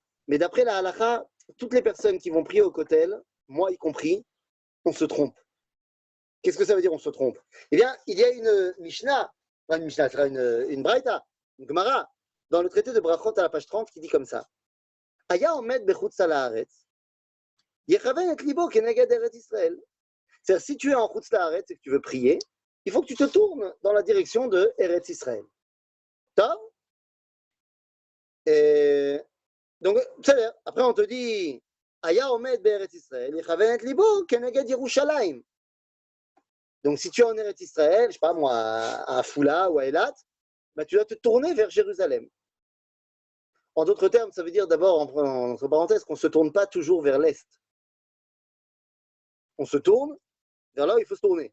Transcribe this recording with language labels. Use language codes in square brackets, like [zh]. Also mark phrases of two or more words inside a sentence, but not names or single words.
[fr] Mais d'après la halakha, toutes les personnes qui vont prier au kotel, moi y compris, on se trompe. Qu'est-ce que ça veut dire on se trompe? Eh bien, il y a une Mishnah, pas une Mishnah, c'est une Braïta, une Gemara, dans le traité de Brachot à la page 30 qui dit comme ça. [he] היה עומד בחוץ לארץ, יכוון את ליבו כנגד ארץ ישראל. [fr] C'est-à-dire, si tu es en [he] חוץ לארץ [fr] et que tu veux prier, il faut que tu te tournes dans la direction de Eretz Israël. Top? Et donc, c'est-à-dire, après on te dit [he] היה עומד בארץ ישראל, יכוון את ליבו כנגד ירושלים. [fr] Donc, si tu es en Eretz Israël, je ne sais pas moi, à Foula ou à Eilat, bah, tu dois te tourner vers Jérusalem. En d'autres termes, ça veut dire d'abord, entre parenthèses, qu'on ne se tourne pas toujours vers l'Est. On se tourne vers là où il faut se tourner.